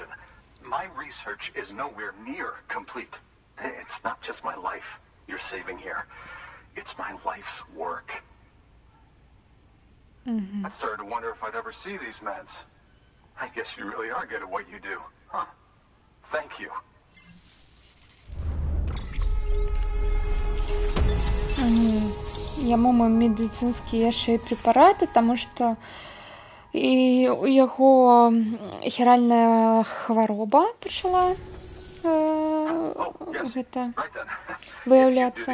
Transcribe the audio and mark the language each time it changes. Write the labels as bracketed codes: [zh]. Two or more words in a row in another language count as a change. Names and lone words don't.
[en] My research is nowhere near complete. It's not just my life you're saving here. It's my life's work. I started to wonder if I'd ever see these meds. I guess you really are good at what you do, huh? Thank you. [be] Яму медыцынскія яшчэ і прэпараты, таму што і у яго хіральная хвароба пачала гэта выяўляцца.